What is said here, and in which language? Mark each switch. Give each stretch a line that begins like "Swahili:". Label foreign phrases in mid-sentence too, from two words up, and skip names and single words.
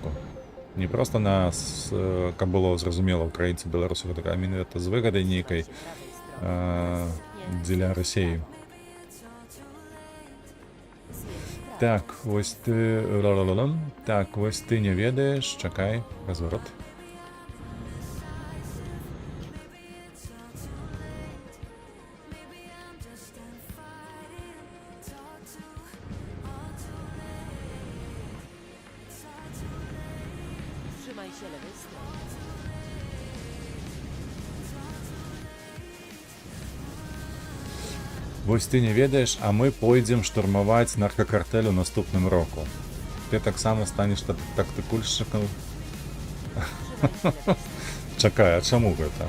Belarusian: Не проста нас, каб было зразумела украінцы, беларусы, гэта менавіта з выгадай нейкай дзеля Расеі. Так, вось ты... Так, вось ты не ведаеш, чакай, разворот.
Polish: Trzymaj się lewej strony.
Belarusian: Вось ты не ведаеш, а мы пойдзем штурмаваць наркакартэль у наступным року. Ты таксама станеш тактыкульшчыкам. Чакай, а чаму гэта?